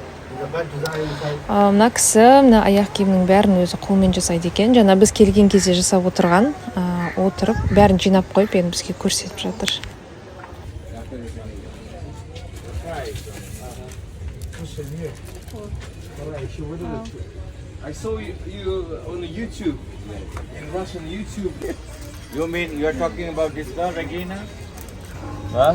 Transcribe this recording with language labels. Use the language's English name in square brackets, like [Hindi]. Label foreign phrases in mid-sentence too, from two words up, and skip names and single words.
[Kazakh] мына кісі мына аяқ киімнің бәрін өзі қолмен жасайды екен. Жаңа біз келген кезде жасап отырған, отырып бәрін жинап қойып енді бізге көрсетіп жатыр. [English] I saw you on YouTube, in Russian YouTube. You mean you're talking about this girl, Regina? Huh?